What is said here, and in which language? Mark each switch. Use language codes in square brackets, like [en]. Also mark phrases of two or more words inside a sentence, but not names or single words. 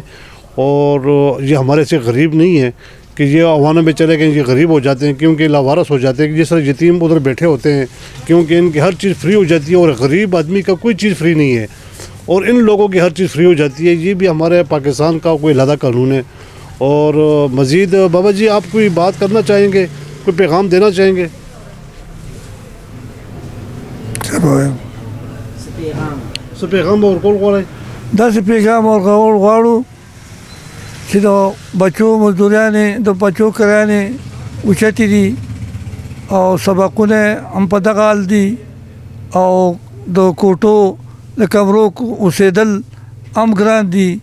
[ur] اور یہ ہمارے سے غریب نہیں ہے کہ یہ عوانوں میں چلے گئے، یہ غریب ہو جاتے ہیں کیونکہ لاوارث ہو جاتے ہیں، کہ جس طرح یتیم ادھر بیٹھے ہوتے ہیں کیونکہ ان کی ہر چیز فری ہو جاتی ہے، اور غریب آدمی کا کوئی چیز فری نہیں ہے، اور ان لوگوں کی ہر چیز فری ہو جاتی ہے. یہ بھی ہمارے پاکستان کا کوئی علیحدہ قانون ہے. اور مزید بابا جی آپ کوئی بات کرنا چاہیں گے، کوئی پیغام دینا چاہیں گے؟ [ps] پیغام اور کول غواړئ؟ داسې پیغام ورکول غواړو چې د بچو مزدوریانې، د بچو کرایانې اوچتې دي او سبقونه هم په دغه حال دي، او د کوټو د کمرو اوسېدل هم ګران دي.